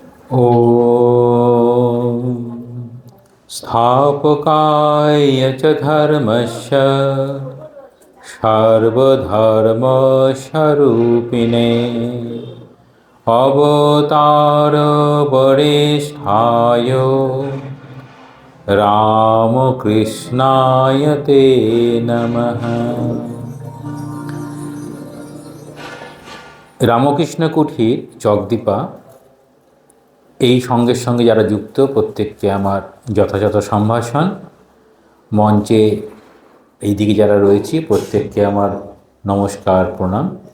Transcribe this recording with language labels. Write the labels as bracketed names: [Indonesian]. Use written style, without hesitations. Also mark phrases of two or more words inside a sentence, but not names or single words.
[Sanskrit] ॐ स्थापकाय च धर्मस्य सर्वधर्मस्वरूपिणे अवतारवरिष्ठाय रामकृष्णाय ते नमः। [Bangla] রামকৃষ্ণ কুঠির চকদীপা এই সঙ্গের সঙ্গে যারা যুক্ত প্রত্যেককে আমার যথাযথ সম্ভাষণ। মঞ্চে এই দিকে যারা রয়েছে প্রত্যেককে আমার নমস্কার, প্রণাম।